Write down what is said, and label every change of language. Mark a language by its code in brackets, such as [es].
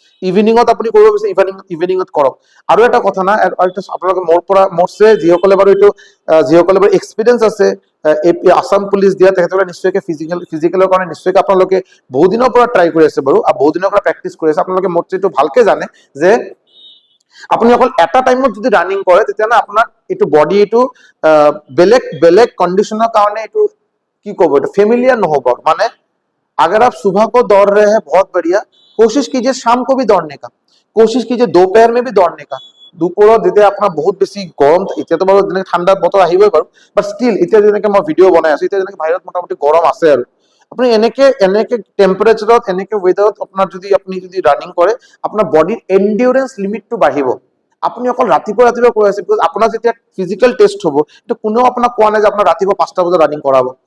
[as] ইভিনিঙত আপুনি কৰিব বিচাৰে ইভিনিঙত কৰক। আৰু এটা কথা না, আপোনালোকে মোৰছে যিসকলে বাৰু এইটো যিসকলে বাৰু এক্সপিৰিয়েঞ্চ আছে আসাম পুলিচ দিয়া, তেখেতসকলে নিশ্চয়কৈ ফিজিকেলৰ কাৰণে নিশ্চয়কৈ আপোনালোকে বহু দিনৰ পৰা ট্ৰাই কৰি আছে বাৰু, আৰু বহু দিনৰ পৰা প্ৰেক্টিচ কৰি আছে। আপোনালোকে মোৰছে এইটো ভালকে জানে যে আপুনি অকল এটা টাইমত যদি ৰানিং কৰে, তেতিয়াহ'লে আপোনাৰ এইটো বডি এইটো বেলেগ বেলেগ কণ্ডিশ্যনৰ কাৰণে এইটো কি ক'ব, এইটো ফেমিলিয়াৰ নহ'ব। [hi] মানে अगर आप सुबह को दौड़ रहे हैं बहुत बढ़िया, कोशिश कीजिए शाम को भी दौड़ने का, कोशिश कीजिए दोपहर में भी दौड़ने का। [as] দুপৰত যেতিয়া আপোনাৰ বহুত বেছি গৰম, এতিয়াতো বাৰু যেনেকে ঠাণ্ডা বতৰ আহিবই বাৰু, বাট ষ্টিল এতিয়া যেনেকে মই ভিডিঅ' বনাই আছো, এতিয়া যেনেকে বাহিৰত মোটামুটি গৰম আছে আৰু আপুনি এনেকে টেম্পাৰেচাৰত এনেকে ৱেদাৰত আপোনাৰ আপুনি যদি ৰানিং কৰে, আপোনাৰ বডিৰ এনডিউৰেঞ্চ লিমিটটো বাঢ়িব। আপুনি অকল ৰাতিপুৱা কৈ আছে, বিকজ আপোনাৰ যেতিয়া ফিজিকেল টেষ্ট হ'ব, এইটো কোনেও আপোনাক কোৱা নাই যে আপোনাৰ ৰাতিপুৱা 5টা বজাত ৰানিং কৰাব।